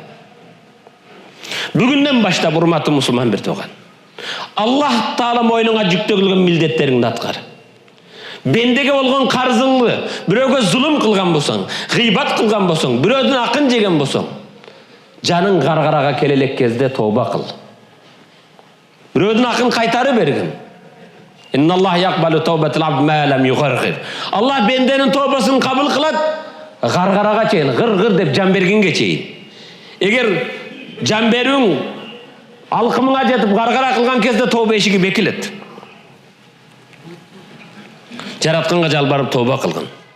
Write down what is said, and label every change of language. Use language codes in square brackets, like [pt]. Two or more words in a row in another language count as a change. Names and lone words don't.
[ky] Бүгүндөн баштап урматтуу мусулман бир тууган, Аллах Таала мойнуңа жүктөгүлгөн милдеттериңди аткар. Бендеге болгон карзыңды, бирөөгө зулум кылган болсоң, гыйбат кылган болсоң, бирөөдүн акын жеген болсоң, жаның гаргарага келелек кезде тооба кыл. Бирөөдүн акын кайтарып бергин. [ar] إن الله يقبل توبة العبد ما لم يغرغر. [ky] Аллах бенденин тообасын кабыл кылат, гаргарага чейин, гыр-гыр деп жан бергенге чейин. Эгер жан берүүң алкымыңа жетип гаргара кылган кезде тооба эшиги бекилет. Жаратканга жалбарып тооба кылгын.